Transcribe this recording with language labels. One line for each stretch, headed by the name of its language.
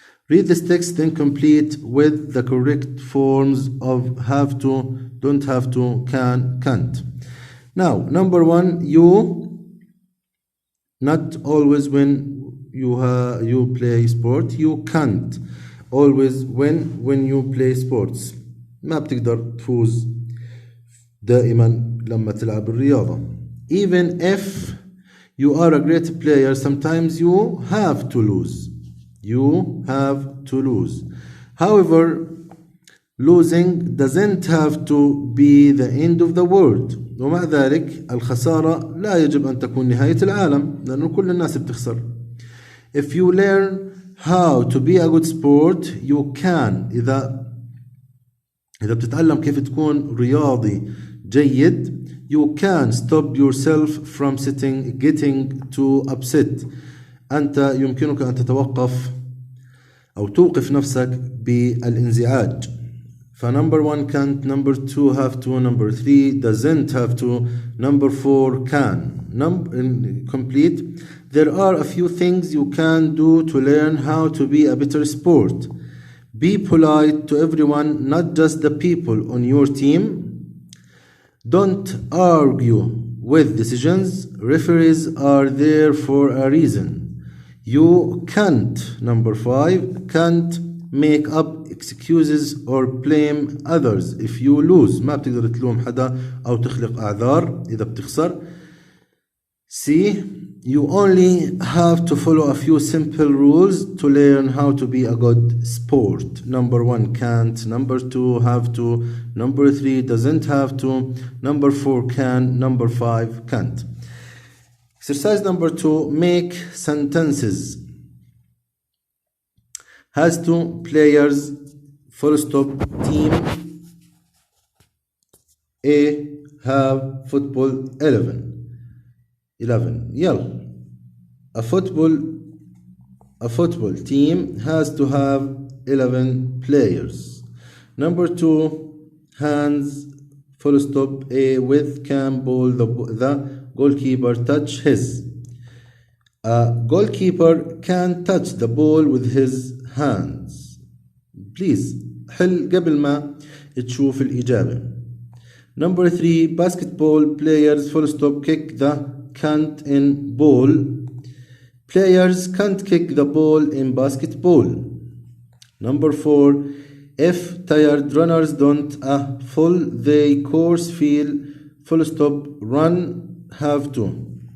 English: Read this text, then complete with the correct forms of have to, don't have to, can, can't. Now, number 1, you. Not always when you play sport. You can't always when you play sports.
Arabic: ما بتقدر تفوز دائما لما تلعب الرياضة.
English: Even if you are a great player, sometimes you have to lose. You have to lose. However, losing doesn't have to be the end of the world.
Arabic: ومع ذلك الخسارة لا يجب أن تكون نهاية العالم، لأنه كل الناس بتخسر.
English: If you learn how to be a good sport, you can.
Arabic: إذا بتتعلم كيف تكون رياضي جيد.
English: You can stop yourself from getting too upset.
Arabic: أنت يمكنك أن تتوقف أو توقف نفسك بالانزعاج.
English: فنمبر 1 can't, number 2 have to, number 3 doesn't have to, number 4 can. Complete. There are a few things you can do to learn how to be a better sport. Be polite to everyone, not just the people on your team. Don't argue with decisions. Referees are there for a reason. You can't, number 5, can't make up excuses or blame others if you lose.
Arabic: ما بتقدر تلوم حدا أو تخلق أعذار إذا بتخسر.
English: C. You only have to follow a few simple rules to learn how to be a good sport. Number 1 can't, number 2 have to, number 3 doesn't have to, number 4 can, number 5 can't. Exercise number 2, make sentences. Has to, players, full stop, team A have football 11.
Arabic: يلا.
English: A football team has to have 11 players. Number 2, hands, full stop, A with can ball the goalkeeper touch his. A goalkeeper can touch the ball with his hands. Please
Arabic: حل قبل ما تشوف الإجابة.
English: Number 3, basketball players full stop kick the can't in ball. Players can't kick the ball in basketball. Number 4, if tired runners don't a full they course feel full stop run have to.